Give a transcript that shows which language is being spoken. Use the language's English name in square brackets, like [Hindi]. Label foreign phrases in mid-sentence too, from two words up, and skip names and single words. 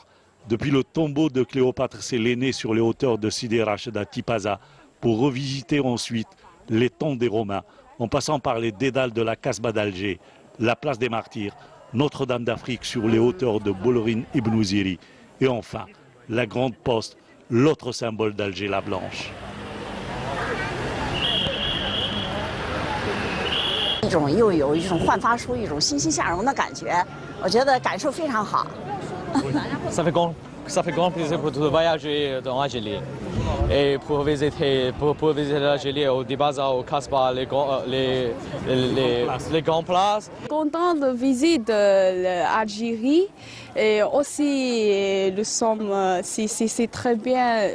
[French] Depuis le tombeau de Cléopâtre Sélénée sur les hauteurs de Sidi Rachid à Tipaza, pour revisiter ensuite les tombes des Romains, en passant par les dédales de la Casbah d'Alger, la place des Martyrs, Notre-Dame d'Afrique sur les hauteurs de Bolorin Ibn Ziri, et enfin la Grande Poste, l'autre symbole d'Alger, la Blanche. [Chinese] 又有一种焕发出一种欣欣向荣的感觉，我觉得感受非常好。 [French] Ça fait grand plaisir pour de voyager dans l'Algérie et pour visiter l'Algérie au Tipaza, au Casbah, les grandes places. Content de visiter l'Algérie et aussi c'est très bien.